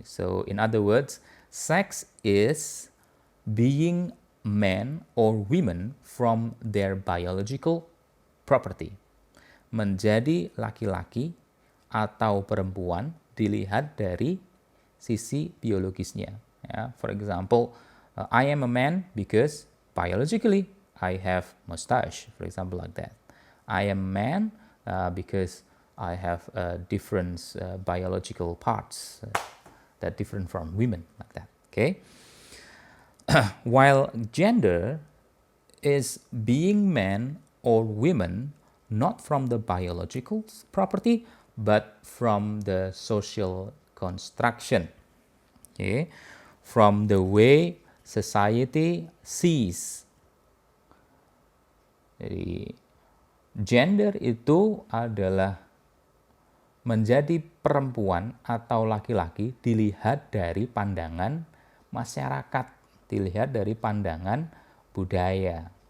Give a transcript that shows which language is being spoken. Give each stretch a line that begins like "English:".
English: So in other words, sex is being man or women from their biological property.
Indonesian: Menjadi laki-laki atau perempuan dilihat dari sisi biologisnya.
English: Yeah, for example, I am a man because biologically I have mustache, for example, like that. I am a man because I have different biological parts that different from women, like that. Okay. While gender is being man or women not from the biological property but from the social construction, okay, from the way society sees.
Indonesian: Jadi gender itu adalah menjadi perempuan atau laki-laki dilihat dari pandangan masyarakat, dilihat dari pandangan budaya.